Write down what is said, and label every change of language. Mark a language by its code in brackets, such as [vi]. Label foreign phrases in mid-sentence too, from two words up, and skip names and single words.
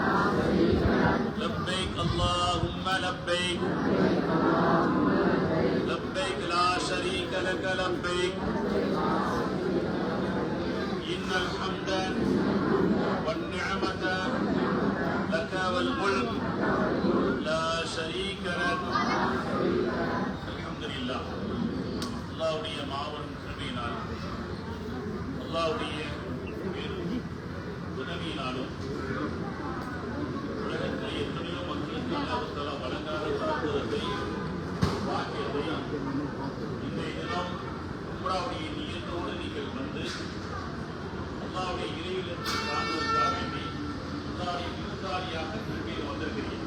[ar] لبيك اللهم لبيك لبيك لا شريك لك لبيك إن الحمد والنعمة لك والملك لا شريك لك الحمد لله. [ta] அல்லாஹ்வுடைய மாபெரும் கிருபையினால் அல்லாஹ்வுடைய உதவியினாலும் உலகத்தில் எத்தனையோ மக்களுக்கு அல்லாஹ் தஆலா வழங்காத அற்புதத்தை பாக்கியத்தை இன்றைய தினம் உம்ராவுடைய நியத்தோடு நீங்கள் வந்து அல்லாஹ்வுடைய இறையிலிருந்து காண்பதற்காக வேண்டி அல்லாஹ்வுடைய விருந்தாளியாக திரும்பியில் வந்திருக்கிறீர்கள்.